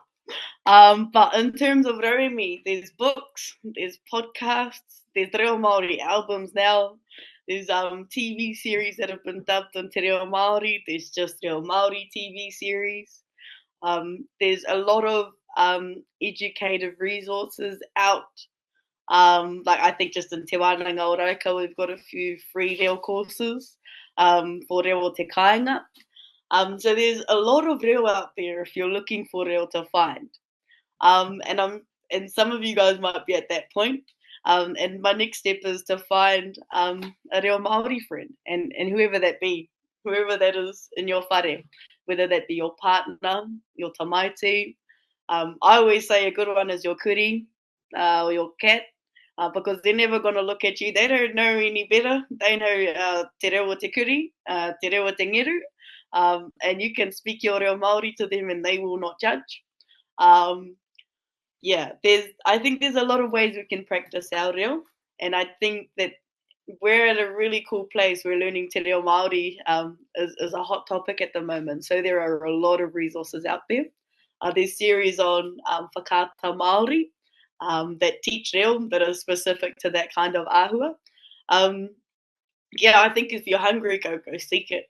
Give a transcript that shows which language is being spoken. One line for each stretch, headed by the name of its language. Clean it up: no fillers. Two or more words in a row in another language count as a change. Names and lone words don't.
English: But in terms of rau in me, there's books, there's podcasts, there's
Māori: Reo Māori
English: albums now, there's TV series that have been dubbed into
Māori: Reo Māori,
English: there's just
Māori: Reo Māori
English: TV series. There's a lot of educative resources out. Like I think just in Te Wānanga o Raukawa, we've got a few free reo courses for
Māori: reo o te kāinga.
English: So there's a lot of reo out there if you're looking for reo to find. And some of you guys might be at that point. And my next step is to find a
Māori: reo Māori
English: friend, and whoever that be, whoever that is in your whare, whether that be your partner, your tamaiti. I always say a good one is your kuri or your cat. Because they're never going to look at you. They don't know any better.
Māori: They know te reo o te kuri, te reo o te ngeru,
English: and you can speak your
Māori: reo Māori
English: to them and they will not judge. I think there's a lot of ways we can practice our reo, and I think that we're at a really cool place. We're learning
Māori: te reo Māori
English: is a hot topic at the moment, so there are a lot of resources out there. There's series on whakaata Māori, that teach reo that are specific to that kind of ahua. I think if you're hungry, go seek it.